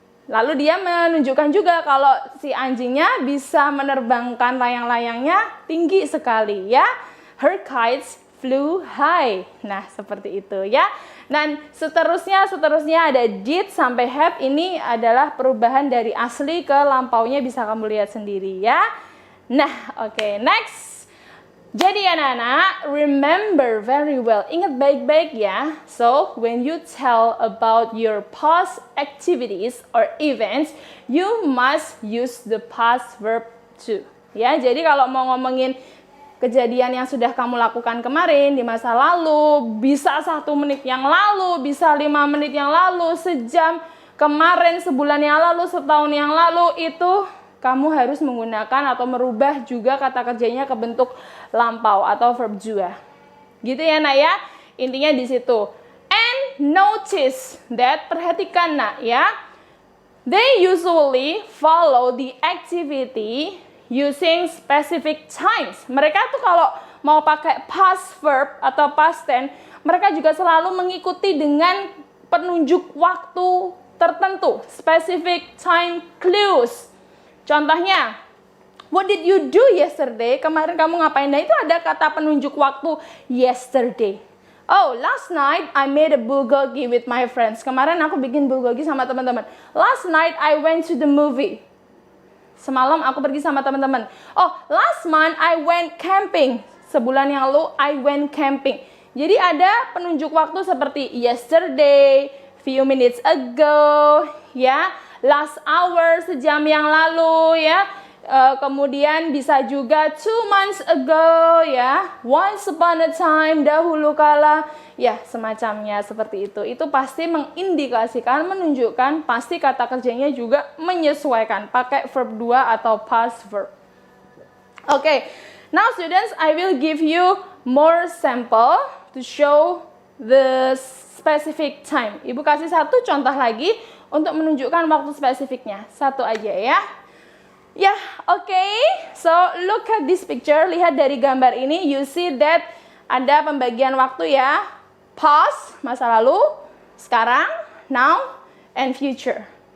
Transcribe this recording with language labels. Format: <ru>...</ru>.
<id>Lalu dia menunjukkan juga kalau si anjingnya bisa menerbangkan layang-layangnya tinggi sekali, ya.</id> <en>Her kites flew high.</en> <id>Nah, seperti itu ya. Dan seterusnya ada did sampai have. Ini adalah perubahan dari asli ke lampaunya, bisa kamu lihat sendiri ya. Nah, oke, next. Jadi anak-anak,</id> <en>remember very well.</en> <id>Ingat baik-baik ya.</id> <en>So, when you tell about your past activities or events, you must use the past verb to.</en> <id>Ya, jadi kalau mau ngomongin kejadian yang sudah kamu lakukan kemarin di masa lalu, bisa 1 menit yang lalu, bisa 5 menit yang lalu, sejam kemarin, sebulan yang lalu, setahun yang lalu, itu kamu harus menggunakan atau merubah juga kata kerjanya ke bentuk lampau atau verb juga. Gitu ya, Nak ya. Intinya di situ.</id> <en>And notice that,</en> <id>perhatikan, Nak ya.</id> <en>They usually follow the activity using specific times.</en> <id>Mereka tuh kalau mau pakai past verb atau past tense, mereka juga selalu mengikuti dengan penunjuk waktu tertentu, specific time clues.</id> <en>Contohnya, what did you do yesterday?</en> <id>Kemarin kamu ngapain? Nah, itu ada kata penunjuk waktu yesterday.</id> <en>Oh, last night I made a bulgogi with my friends.</en> <id>Kemarin aku bikin bulgogi sama teman-teman.</id> <en>Last night I went to the movie.</en> <id>Semalam aku pergi sama teman-teman.</id> <en>Oh, last month I went camping.</en> <id>Sebulan yang lalu</id> <en>I went camping.</en> <id>Jadi ada penunjuk waktu seperti yesterday, few minutes ago, ya.</id> <en>Last hour,</en> <id>sejam yang lalu, ya. Kemudian bisa juga</id> <en>2 months ago,</en> <id>ya.</id> <en>Once upon a time,</en> <id>dahulu kala, ya, semacamnya seperti itu. Itu pasti mengindikasikan, menunjukkan, pasti kata kerjanya juga menyesuaikan pakai verb 2 atau past verb.</id> <en>Okay, now students, I will give you more sample to show the specific time.</en> <id>Ibu kasih 1 contoh lagi untuk menunjukkan waktu spesifiknya. 1 aja ya. Ya, okay.</id> <en>So, look at this picture.</en> <id>Lihat dari gambar ini,</id> <en>you see that</en> <id>ada pembagian waktu ya.</id> <en>Past,</en> <id>masa lalu, sekarang,</id> <en>now, and future.</en>